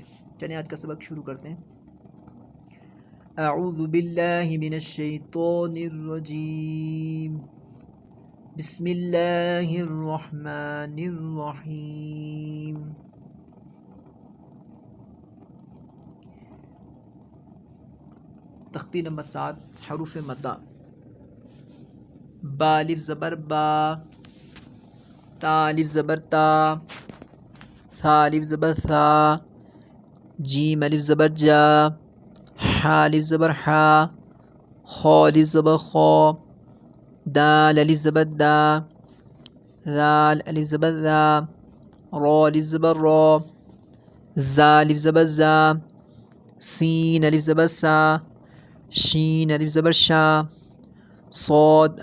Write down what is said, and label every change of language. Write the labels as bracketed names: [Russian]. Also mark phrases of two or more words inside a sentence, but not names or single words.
[Urdu] چلیں آج کا سبق شروع کرتے ہیں۔ [Arabic] اعوذ باللہ من الشیطان الرجیم، بسم اللہ الرحمن الرحیم۔ [Urdu] تختی نمبر 7، حروف مدہ۔ با الف زبر با، تا الف زبر تا، ثا الف زبر ثا، جیم الف زبر جا، حا الف زبر حا، خا الف زبر خا، دال الف زبر دا، ذال الف زبر ذا، را الف زبر را، زا الف زبر زا، سین الف زبر سا، شین الف زبر شا، صاد